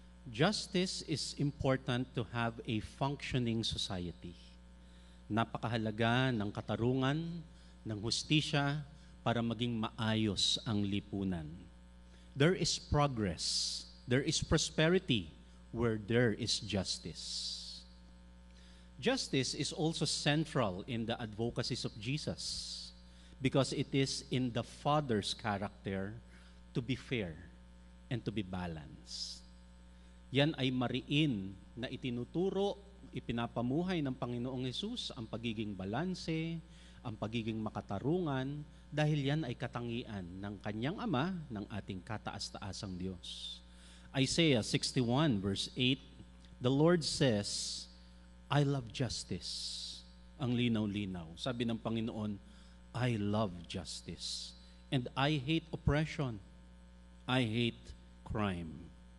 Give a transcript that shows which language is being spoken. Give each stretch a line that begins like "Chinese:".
English: Justice is important to have a functioning society.
Filipino: Napakahalaga ng katarungan, ng hustisya para maging maayos ang lipunan.
English: There is progress. There is prosperity where there is justice. Justice is also central in the advocacies of Jesus because it is in the Father's character to be fair and to be balanced.
Filipino: Yan ay mariin na itinuturo, ipinapamuhay ng Panginoong Hesus ang pagiging balanse, ang pagiging makatarungan, dahil yan ay katangian ng kanyang Ama, ng ating kataas-taasang Diyos.
English: Isaiah 61 verse 8, the Lord says, I love justice.
Filipino: Ang linaw-linaw. Sabi ng Panginoon,
English: I love justice. And I hate oppression. I hate crime.